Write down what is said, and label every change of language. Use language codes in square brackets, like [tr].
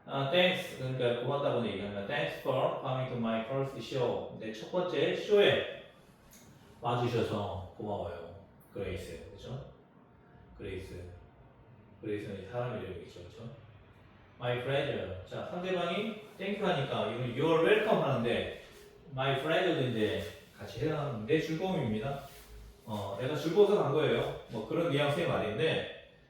[ko] Thanks, 그러니까 고맙다고 얘기합니다. [en] Thanks for coming to my first show. [ko] 내 첫 번째 쇼에 와주셔서 고마워요. 그레이스, 그렇죠? 그레이스는 사람 이름이죠, 그렇죠? [en] My pleasure. [ko] 자, 상대방이 [en] thank you [ko] 하니까 이건 [en] you're welcome [ko] 하는데 [en] my pleasure [ko] 도 이제 같이 해당하는 내 즐거움입니다. 내가 즐거워서 간 거예요. 뭐 그런 뉘앙스의 말인데